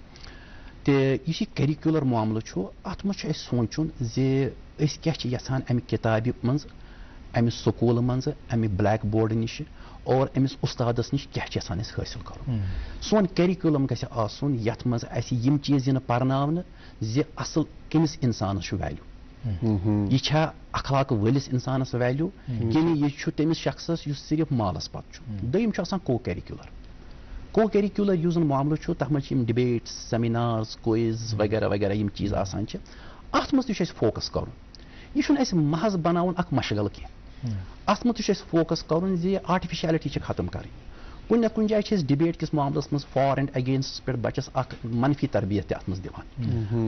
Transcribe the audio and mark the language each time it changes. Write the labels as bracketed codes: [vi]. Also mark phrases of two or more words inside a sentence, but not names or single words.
[ks] تہٕ یُس یہِ کیرِکیوٗلر معاملہٕ چھُ اتھ منٛز چھُ اَسہِ سونٛچُن زِ أسۍ کیٛاہ چھِ یژھان امہِ کِتابہِ منٛز امہِ سکوٗلہٕ منٛزٕ امہِ [en] black board [ks] نِشہِ اور أمِس اُستادس نِش کیٛاہ چھِ یژھان أسۍ حٲصِل کرُن. سون کیرِکیوٗلم گژھِ آسُن یتھ منٛز اَسہِ یِم چیٖز یِنہٕ پرناونہٕ زِ اصل کٔمِس انسانس چھُ ویلیوٗ. یہِ چھا اخلاق وٲلِس انسانس ویلیوٗ کِنہٕ یہِ چھُ تٔمِس شخصس یُس صرف مالس پتہٕ چھُ. دوٚیِم چھُ آسان [en] co curricular. co curricular [ks] یُس زن معاملہٕ چھُ تتھ منٛز چھِ یِم [en] debates seminars quiz [ks] وغیرہ وغیرہ یِم چیٖز آسان چھِ اتھ منٛز تہِ چھُ اَسہِ فوکس کرُن. یہ چھُنہٕ اَسہِ محض بناوُن اکھ مشغل کینٛہہ. اتھ منٛز تہِ چھُ اَسہِ فوکس کرُن زِ آرٹِفِشیلٹی چھِ ختم کرٕنۍ. کُنہِ نتہٕ کُنہِ جایہِ چھِ أسۍ ڈِبیٹ کِس معاملس منٛز [en] for and againsts [ks] پٮ۪ٹھ بچس اکھ منفی تربیت تہِ اتھ منٛز دِوان.